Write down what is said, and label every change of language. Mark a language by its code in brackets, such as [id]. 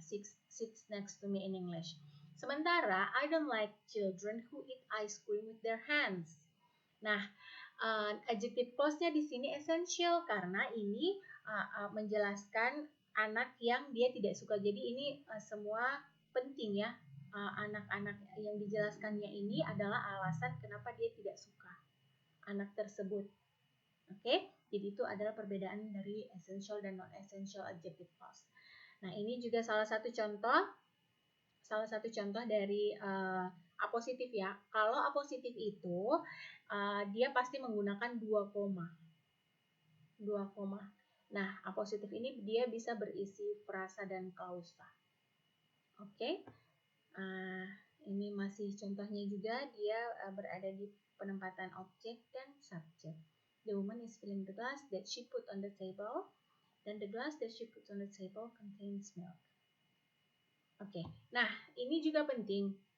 [en] Sits next to me in English. [id] Sementara [en] I don't like children who eat ice cream with their hands. [id] Nah, adjective clause-nya di sini essential karena ini menjelaskan anak yang dia tidak suka. Jadi ini semua penting ya. Anak-anak yang dijelaskannya ini adalah alasan kenapa dia tidak suka anak tersebut. Oke, jadi itu adalah perbedaan dari essential dan non essential adjective clause. Nah, ini juga salah satu contoh dari apositif ya. Kalau apositif itu dia pasti menggunakan 2 koma. Nah, apositif ini dia bisa berisi frasa dan klausa. Oke. Ini masih contohnya juga, dia berada di penempatan objek dan subjek. [en] The woman is filling the glass that she put on the table, [id] dan [en] the glass that she put on the table contains milk. [id] Oke, nah ini juga penting.